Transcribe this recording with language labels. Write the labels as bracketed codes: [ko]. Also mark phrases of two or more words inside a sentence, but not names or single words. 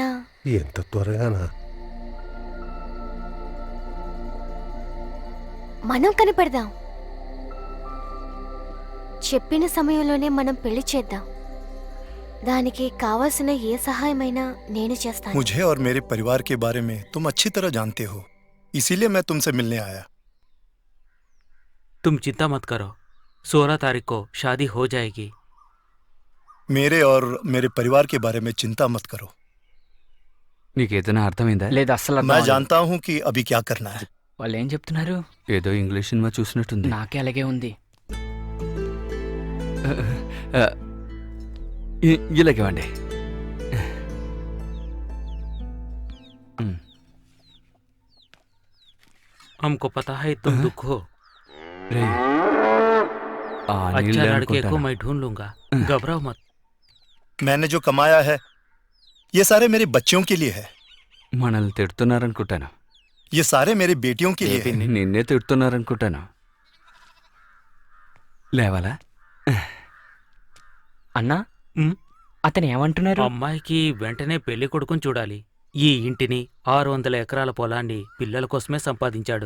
[te] ఎంత త్వరగానా? మనం కనిపెడదాం. చెప్పిన సమయంలోనే మనం పెళ్లి చేద్దాం. దానికి కావాల్సిన ఏ సహాయమైనా నేను చేస్తాను. [hi] मुझे और मेरे परिवार के बारे में तुम अच्छी तरह जानते हो, इसीलिए मैं तुमसे मिलने आया। तुम चिंता मत करो, 16 तारीख को शादी हो जाएगी. मेरे और मेरे परिवार के बारे में चिंता मत करो। [te] నీకేదైనా అర్థమైందా? లేదు అస్సలు అర్థం [hi] मैं [te] అవ్వలేదు. [hi] जानता हूँ कि अभी क्या करना है। [te] వాళ్ళు ఏం చెప్తున్నారు? ఏదో [en] English cinema [te] చూసినట్టుంది. నాకే అలాగే ఉంది. ఇలాగేవండి. [hi] हमको पता है तुम दुख हो. [te] రేయ్, ఆ [hi] अच्छा [te] నీళ్ళే [hi] लड़के को [te] అనుకుంటాను. [hi] मैं ढूंढ लूंगा, घबराओ मत. मैंने जो कमाया है ये सारे मेरे बच्चों के लिए है, [te] మనల్ని తిడుతున్నారనుకుంటాను. [hi] ये सारे मेरी बेटियों के लिए है। [te] నిన్నే తిడుతున్నారనుకుంటాను. లేవాలా? అన్నా, ఉమ్, అతను ఏమంటున్నారు? అమ్మాయికి వెంటనే పెళ్లి కొడుకుని చూడాలి. ఈ ఇంటిని 600 ఎకరాల పొలాన్ని పిల్లల కోసమే సంపాదించాడు.